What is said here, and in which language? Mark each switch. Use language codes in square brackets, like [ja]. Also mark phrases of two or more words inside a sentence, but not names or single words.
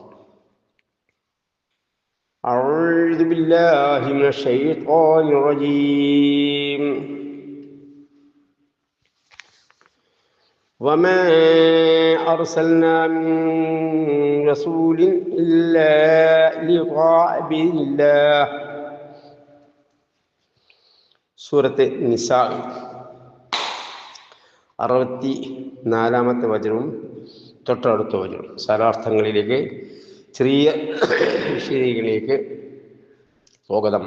[ar] أعوذ بالله من الشيطان الرجيم. وما أرسلنا من رسول إلا ليطاع بإذن الله. [ml] സൂറത്ത് നിസാ 64-ാമത്തെ വചനവും തൊട്ടടുത്ത വചനവും സാരാർത്ഥങ്ങളിലേക്ക് ചെറിയ വിഷയങ്ങളിലേക്ക് സ്വാഗതം.